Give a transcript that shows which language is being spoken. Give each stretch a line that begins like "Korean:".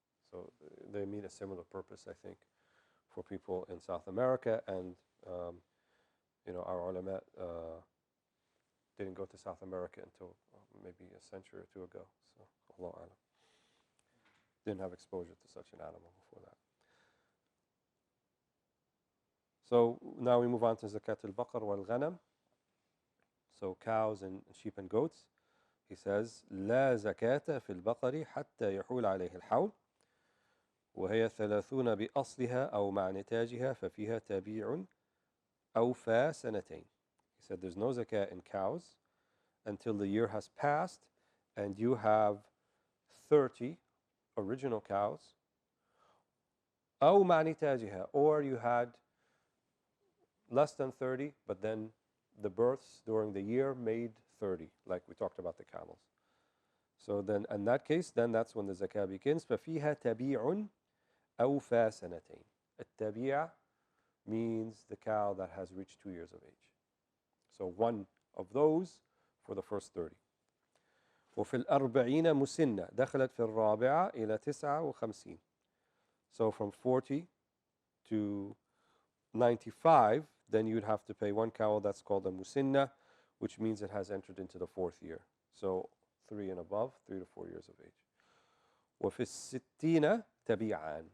English: So they meet a similar purpose, I think, for people in South America, and our ulama didn't go to South America until maybe a century or two ago. So Allah alam, didn't have exposure to such an animal before that. So now we move on to zakat al-baqar wal-ghanam. So cows and sheep and goats. He says
Arabic: لا زكاة في البقر حتى يحول عليه الحول وهي 30 بأصلها أو مع نتاجها ففيها تبيع أوفى سنتين.
English: He said there's no zakat in cows until the year has passed and you have 30 original cows,
Arabic: أو مع نتاجها,
English: or you had less than 30, but then the births during the year made 30, like we talked about the camels. So then in that case, then that's when the zakah begins.
Arabic: فَفِيهَا تَبِيعٌ أَوْفَى سَنَتَيْن.
English: التَّبِيع means the cow that has reached 2 years of age. So one of those for the first 30.
Arabic: وفي الأربعين مسنة دخلت في الرابعة إلى 59.
English: So from 40 to 95, then you'd have to pay one cow that's called a musinna, which means it has entered into the 4th year. So 3 and above, 3 to 4 years of age.
Arabic: وفي الستين تبيعان.